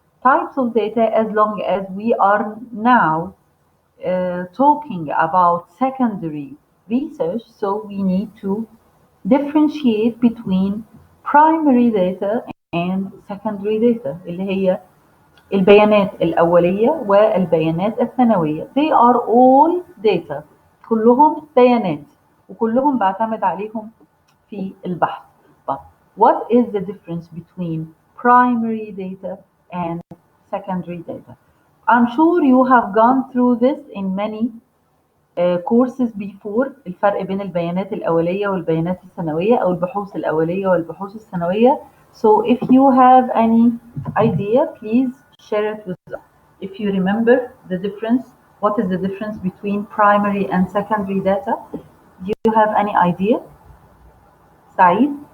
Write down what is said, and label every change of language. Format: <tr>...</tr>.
<en>Types of data, as long as we are now talking about secondary research, so we need to differentiate between primary data and secondary data اللي هي البيانات الأولية والبيانات الثانوية. They are all data.</en> <ar>كلهم بيانات وكلهم بعتمد عليهم في البحث.</ar> <en>But what is the difference between primary data and secondary data? I'm sure you have gone through this in many courses before.</en> <ar>الفرق بين البيانات الأولية والبيانات الثانوية أو البحوث الأولية والبحوث الثانوية.</ar> <en>So if you have any idea, please share it with us. If you remember the difference, what is the difference between primary and secondary data? Do you have any idea? Saeed?</en>